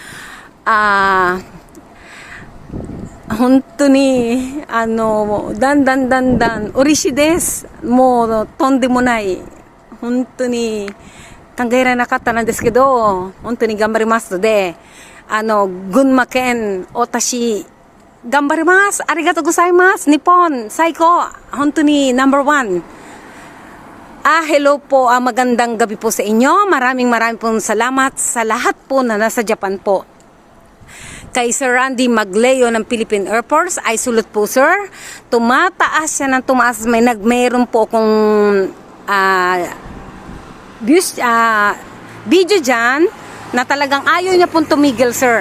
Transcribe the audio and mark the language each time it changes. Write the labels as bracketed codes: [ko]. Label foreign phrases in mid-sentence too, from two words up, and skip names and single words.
[ja] 本当にだんだん嬉しいです。もうとんでもない。本当に考えられなかったんですけど、本当に頑張りますので、群馬県、私、頑張ります。ありがとうございます。日本、最高。 [tl] 本当に No.1。Hello po, magandang gabi po sa inyo. Maraming pong salamat sa lahat po na nasa Japan po. Kay Sir Randy Magleo ng Philippine Air Force, ay sulot po sir. Tumataas siya ng tumaas. Mayroon po akong video dyan na talagang ayaw niya pong tumigil sir.